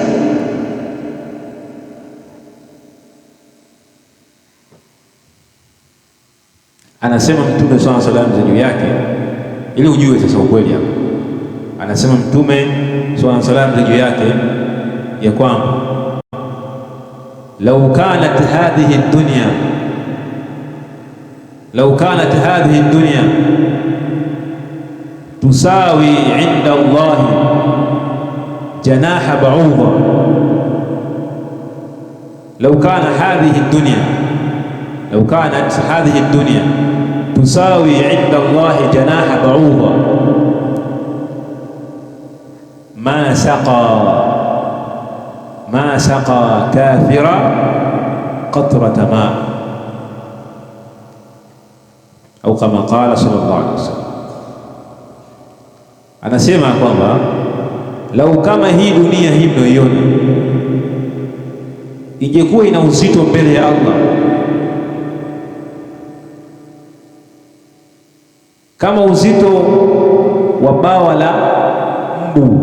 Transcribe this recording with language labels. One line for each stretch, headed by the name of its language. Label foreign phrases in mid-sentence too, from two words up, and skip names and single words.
Swahili: Anasema Mtume
Arabic: صلى الله عليه وسلم
Swahili: juu yake, ili ujue sasa ukweli hapo. Anasema Mtume
Arabic: صلى الله عليه وسلم
Swahili: juu yake ya kwamba
Arabic: لو كانت هذه الدنيا تساوي عند الله جناح بعوضة, لو كانت هذه الدنيا تساوي عند الله جناح بعوضة ما سقى كافرا قطرة ماء أو كما قال صلى الله عليه وسلم.
Swahili: Anasema kwamba lau kama hii dunia hii mnayoiona ingekuwa ina uzito mbele ya Allah kama uzito wa bawa la mbu.